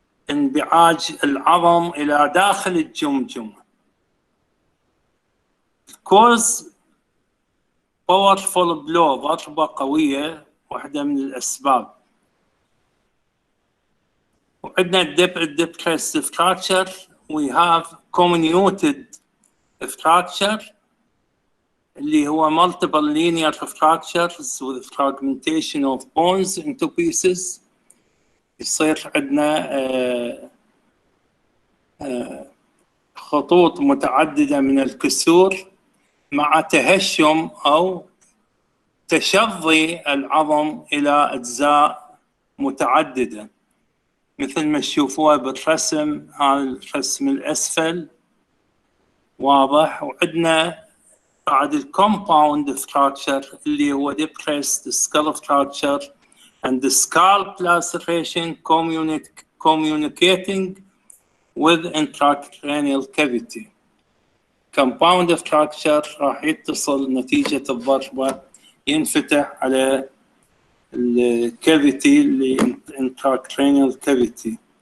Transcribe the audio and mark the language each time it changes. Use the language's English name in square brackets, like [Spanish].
[Arabic] انبعاج العظم إلى داخل الجمجمة. [English] Cause powerful blow، [Arabic] ضربة قوية، واحدة من الأسباب. وعندنا depressed fracture. [English] We have comminuted fracture اللي هو multiple linear fractures with fragmentation of bones into pieces. [Arabic] يصير عندنا خطوط متعددة من الكسور مع تهشم أو تشظي العظم إلى أجزاء متعددة، مثل ما تشوفوها بالرسم. هذا الرسم الأسفل واضح. وعندنا بعد الكومباوند [English] fracture اللي هو depressed skull fracture and the scalp laceration communicating with intracranial cavity. [Arabic] Compound fracture راح يتصل نتيجة الضربة ينفتح على الكافيتي اللي intracranial cavity.